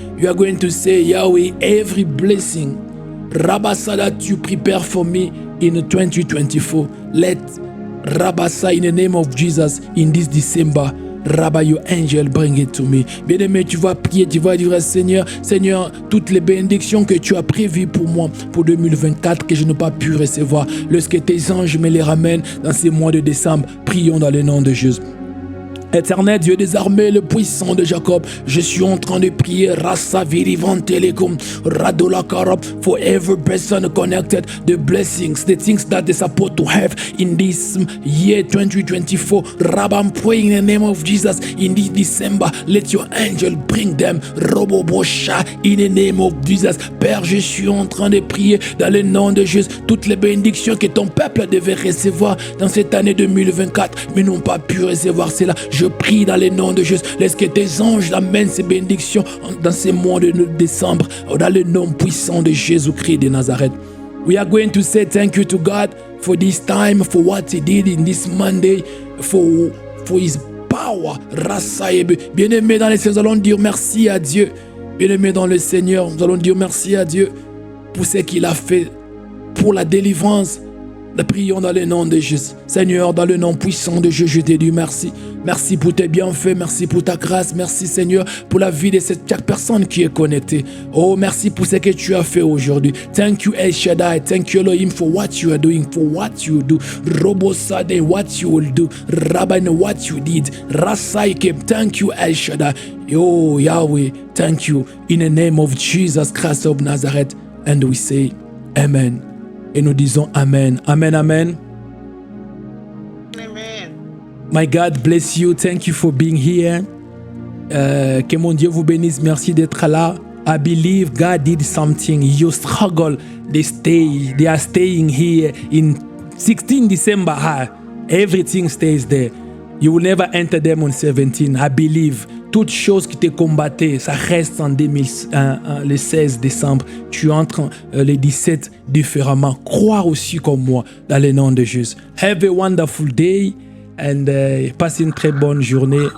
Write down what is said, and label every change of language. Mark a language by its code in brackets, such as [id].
[en] We are going to say, Yahweh, every blessing, Rabbah, that you prepare for me in 2024, let Rabasa, in the name of Jesus, in this December, Rabbah, your angel, bring it to me. [fr] Bien-aimé, tu vas prier, tu vas dire, Seigneur, toutes les bénédictions que tu as prévues pour moi, pour 2024, que je n'ai pas pu recevoir, lorsque tes anges me les ramènent dans ces mois de décembre, prions dans le nom de Jésus. Éternel Dieu des armées, le puissant de Jacob, je suis en train de prier [en] Rasa Virivan Telekom, Radola Karab, for every person connected, the blessings, the things that they're supposed to have in this year 2024. Rabba, I'm praying in the name of Jesus in this December, let your angel bring them, Robo Bosha, in the name of Jesus. [fr] Père, je suis en train de prier dans le nom de Jésus, toutes les bénédictions que ton peuple devait recevoir dans cette année 2024, mais n'ont pas pu recevoir cela. Je prie dans le nom de Jésus. Laisse que tes anges amènent ces bénédictions dans ces mois de décembre. Dans le nom puissant de Jésus-Christ de Nazareth. [en] We are going to say thank you to God for this time, for what he did in this Monday, for his power. [fr] Bien-aimé dans le Seigneur, nous allons dire merci à Dieu. Bien-aimé dans le Seigneur, nous allons dire merci à Dieu pour ce qu'il a fait, pour la délivrance. Nous prions dans le nom de Jésus. Seigneur, dans le nom puissant de Jésus, je te dis merci. Merci pour tes bienfaits, merci pour ta grâce, merci Seigneur pour la vie de chaque personne qui est connectée. Oh, merci pour ce que tu as fait aujourd'hui. [en] Thank you El Shaddai, thank you Elohim for what you are doing, for what you do. Robo Sade, what you will do. Rabban, what you did. Rasaike, thank you El Shaddai. Oh Yahweh, thank you in the name of Jesus Christ of Nazareth. And we say Amen. [fr] Et nous disons Amen. [en] Amen, Amen. Amen. My God bless you. Thank you for being here. [fr] Que mon Dieu vous bénisse. Merci d'être là. [en] I believe God did something. You struggle. They are staying here in 16 December. Everything stays there. You will never enter them on 17. I believe. [fr] Toutes choses qui te combattaient, ça reste en le 16 décembre. Tu entres le 17 différemment. Croire aussi comme moi dans le nom de Jésus. [en] Have a wonderful day and [fr] passe une très bonne journée.